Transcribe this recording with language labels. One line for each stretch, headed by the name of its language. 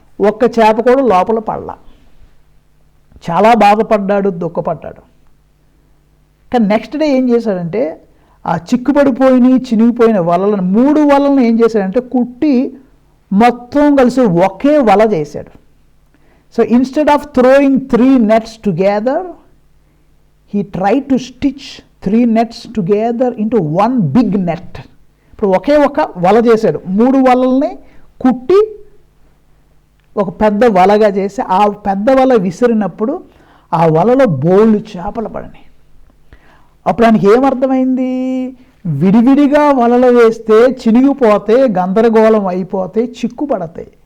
Telugu: ఒక్క చేప కూడా లోపల పడలా. చాలా బాధపడ్డాడు, దుఃఖపడ్డాడు. కానీ నెక్స్ట్ డే ఏం చేశాడంటే, ఆ చిక్కుబడిపోయినాయి, చినిగిపోయిన వలలను 3 వలలను ఏం చేశాడంటే కుట్టి మొత్తం కలిసి ఒకే వల చేశాడు.
English: So instead of throwing 3 nets together, he tried to stitch 3 nets together into one big net.
Telugu: ఇప్పుడు ఒకే ఒక వల చేశాడు. 3 వలల్ని కుట్టి ఒక పెద్ద వలగా చేసి ఆ పెద్ద వల విసిరినప్పుడు ఆ వలలో బోళ్ళు చేపలు పడినాయి. అప్పుడు ఆయనకి ఏమర్థమైంది, విడివిడిగా వలలు వేస్తే చినిగిపోతే, గందరగోళం అయిపోతే, చిక్కుపడతాయి.